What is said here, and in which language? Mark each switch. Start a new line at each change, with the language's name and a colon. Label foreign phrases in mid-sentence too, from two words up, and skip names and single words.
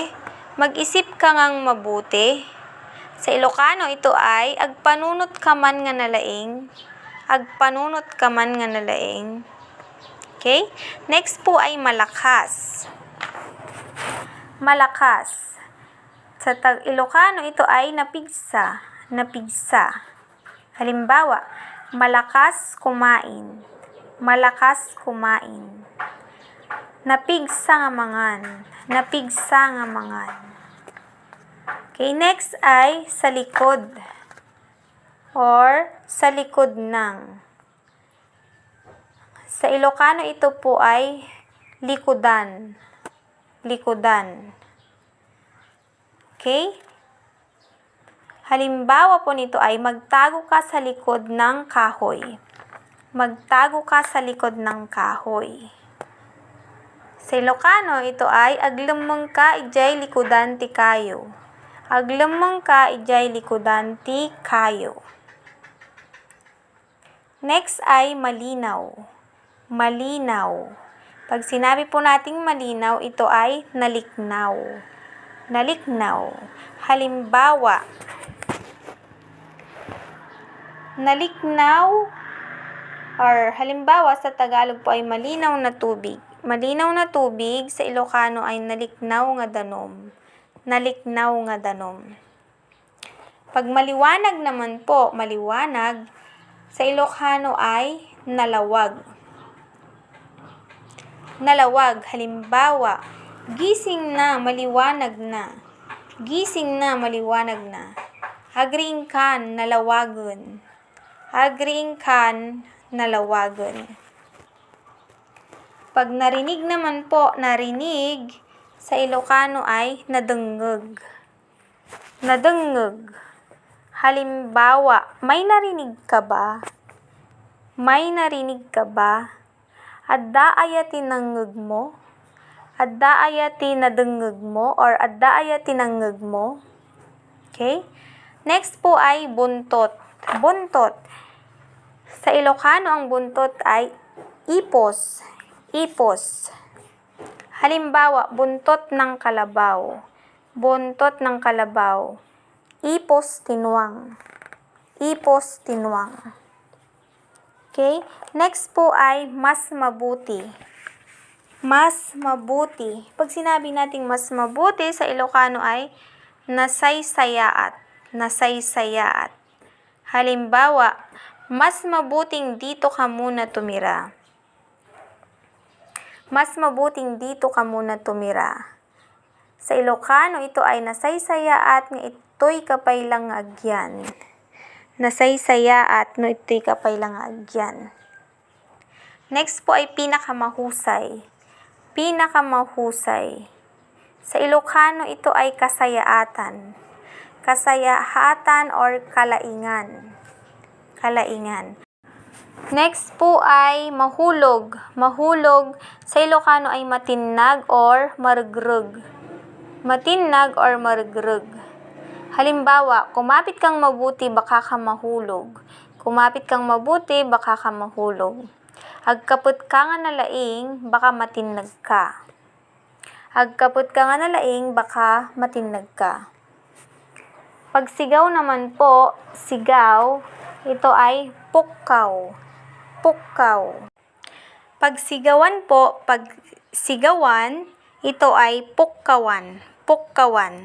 Filipino: Mag-isip ka ngang mabuti. Sa Ilocano, ito ay
Iloko: agpanunot ka man nga nalaing. Agpanunot ka man nga nalaing.
Filipino: Okay? Next po ay malakas. Malakas. Sa Ilocano, ito ay napigsa.
Iloko: Napigsa.
Filipino: Halimbawa, malakas kumain. Malakas kumain.
Iloko: Napigsa nga mangan. Napigsa nga mangan.
Filipino: Okay, next ay sa likod. Or sa likod ng. Sa Ilocano, ito po ay likudan.
Iloko: Likudan.
Filipino: Okay? Halimbawa po nito ay magtago ka sa likod ng kahoy. Magtago ka sa likod ng kahoy. Sa Ilocano, ito ay
Iloko: aglemeng ka ijay likudan ti kayo. Aglemeng ka ijay likudan ti kayo.
Filipino: Next ay malinaw. Malinaw. Pag sinabi po nating malinaw, ito ay naliknaw.
Iloko: Naliknaw.
Filipino: Halimbawa, naliknaw or halimbawa sa Tagalog po ay malinaw na tubig. malinaw na tubig, sa Ilocano ay
Iloko: naliknaw nga danom. Naliknaw nga danom.
Filipino: Pag maliwanag naman po, maliwanag, sa Ilocano ay nalawag.
Iloko: Nalawag,
Filipino: halimbawa, gising na, maliwanag na. Gising na, maliwanag na.
Iloko: Agriing kan, nalawagon. Agriing kan, nalawagon.
Filipino: Pag narinig naman po, narinig, sa Ilocano ay nadengeg.
Iloko: Nadengeg.
Filipino: Halimbawa, may narinig ka ba? May narinig ka ba?
Iloko: Adda aya tinangeg mo? Adda aya tinadengeg mo? Or adda aya tinangeg mo?
Filipino: Okay? Next po ay buntot. Buntot. Sa Ilocano ang buntot ay ipos.
Iloko: Ipos.
Filipino: Halimbawa, buntot ng kalabaw. Buntot ng kalabaw.
Iloko: Ipos tinwang. Ipos tinwang.
Filipino: Okay? Next po ay mas mabuti. Mas mabuti. Pag sinabi nating mas mabuti sa Ilocano ay nasaysayaat.
Iloko: Nasaysayaat.
Filipino: Halimbawa, mas mabuting dito ka muna tumira. Mas mabuting dito ka muna tumira. Sa Ilocano, ito ay
Iloko: nasaysayaat nga ito'y kapaylang agyan. Nasaysayaat no ito'y kapaylang agyan.
Filipino: Next po ay pinakamahusay. Pinakamahusay. Sa Ilocano, ito ay kasayaatan.
Iloko: Kasayaatan or kalaingan. Kalaingan.
Filipino: Next po ay mahulog. Mahulog sa Ilocano ay
Iloko: matinag or maregreg. Matinag or maregreg.
Filipino: Halimbawa, kumapit kang mabuti baka ka mahulog. Kumapit kang mabuti baka ka mahulog.
Iloko: Agkaput ka nga nalaing baka matinag ka. Agkaput ka nga nalaing baka matinag ka.
Filipino: Pag sigaw naman po, sigaw, ito ay pukkaw.
Iloko: Pukkaw.
Filipino: Pag sigawan po, pag sigawan, ito ay pukkawan.
Iloko: Pukkawan.